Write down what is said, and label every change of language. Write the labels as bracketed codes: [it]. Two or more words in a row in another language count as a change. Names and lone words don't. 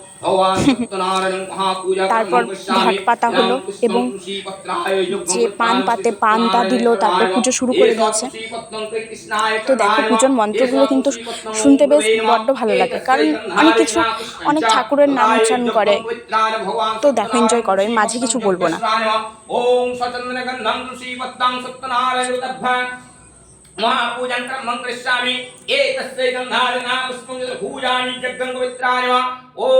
[bn] তারপর ঘট পাতা হলো এবং যে পান পাতে পানটা দিল, তারপর পুজো শুরু করে দিয়েছে। তো দেখো পূজোর মন্ত্রগুলো কিন্তু শুনতে বেশ বড্ড ভালো লাগে, কারণ অনেক ঠাকুরের নাম উচ্চারণ করে। তো দেখো, এনজয় করো, এর মাঝে কিছু বলবো না। [sa] महापूजन क्रमं करिष्यामि एतस्य गन्धारना पुष्पं पूजानि जग्गं पवित्राणि वा ओम